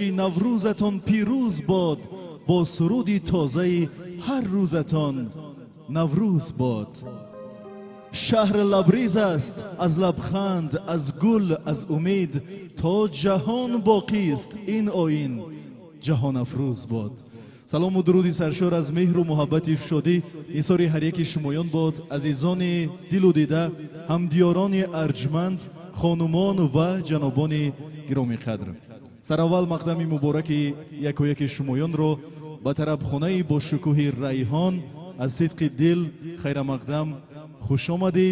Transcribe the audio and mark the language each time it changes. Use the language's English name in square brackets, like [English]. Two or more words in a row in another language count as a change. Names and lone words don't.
[Tajik] наврӯзатон пирӯз бод бо суруди тозаи ҳар рӯзатон наврӯз бод шаҳр лабриз аст аз лабханд аз гул аз умид то ҷаҳон боқист ин оин ҷаҳонафрӯз бод [Persian] سلام و درودی سرشار از مهر و محبت شادی ایثار هر یک شمایان باد. عزیزان دل و دیده، همدیاران ارجمند، خانمان و جنابان گرامی قدر، سراول مقدم مبارک یک و یک شمایان رو به طرف خانه با شکوه ریحان از صدق دل خیر مقدم خوش آمدید.